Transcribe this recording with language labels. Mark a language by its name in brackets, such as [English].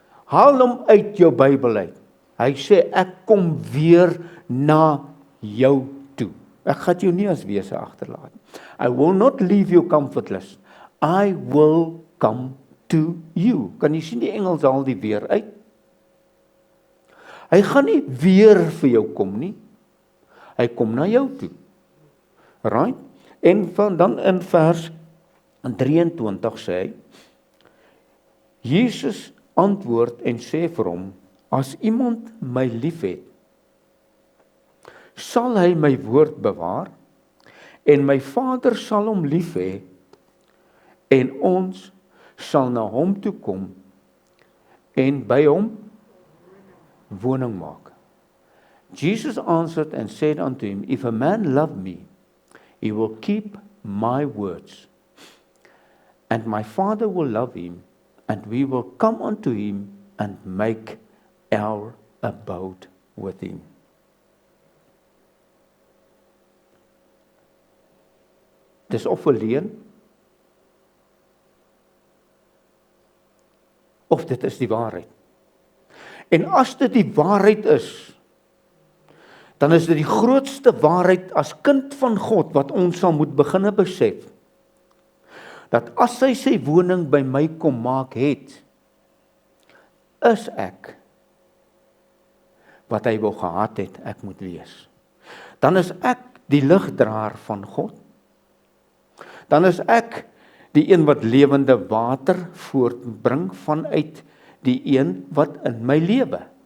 [Afrikaans] Haal hom uit jou Bybel uit. Hy sê, ek kom weer na jou toe. Ek gaan jou nie as wese agterlaat. [English] I will not leave you comfortless. I will come to you. [Afrikaans] Kan jy sien die Engels haal die weer uit? Hy gaan nie weer vir jou kom nie. Hy kom na jou toe. Right? En dan in vers 23 sê hy, Jesus antwoord en sê vir hom, as iemand my liefhet, sal hy my woord bewaar, en my Vader sal hom lief hê, en ons sal na hom toe kom, en by hom woning maak. [English] Jesus answered and said unto him, If a man love me, he will keep my words, and my Father will love him, and we will come unto him and make our abode with him. [Afrikaans] Dis of 'n leuen, of dit is die waarheid. En as dit die waarheid is, dan is dit die grootste waarheid as kind van God wat ons sal moet beginne besef, dat as hy sy woning by my kom maak het, is ek wat hy wou gehad het, ek moet wees. Dan is ek die ligdraer van God. Dan is ek die een wat lewende water voortbring vanuit die een wat in my lewe.